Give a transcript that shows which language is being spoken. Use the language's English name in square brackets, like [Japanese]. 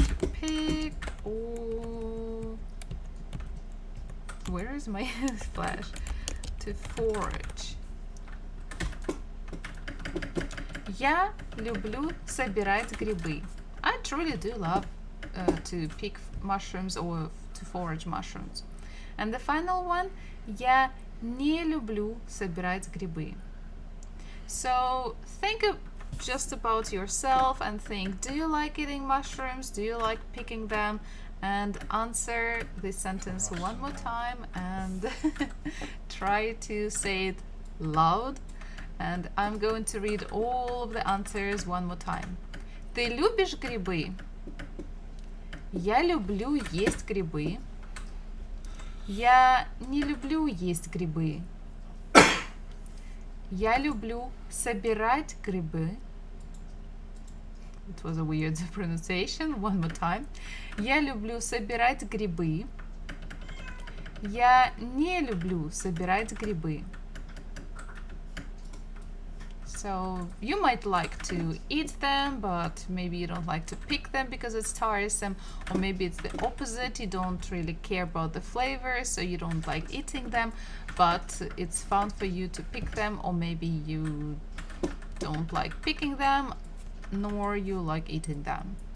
[English] To pick or... Where is my flash? To forage. [Russian] Я люблю собирать грибы. [English] I truly do love to pick mushrooms or to forage mushrooms. And the final one, [Russian] я не люблю собирать грибы. [English] So think just about yourself and think, do you like eating mushrooms? Do you like picking them? And answer this sentence one more time and try to say it loud. And I'm going to read all of the answers one more time. [Russian] Ты любишь грибы? Я люблю есть грибы. Я не люблю есть грибы. Я люблю собирать грибы. [English] It was a weird pronunciation. One more time. [Russian] Я люблю собирать грибы. Я не люблю собирать грибы. [English] So you might like to eat them, but maybe you don't like to pick them because it's tiresome, or maybe it's the opposite. You don't really care about the flavor, so you don't like eating them, but it's fun for you to pick them, or maybe you don't like picking them, nor you like eating them.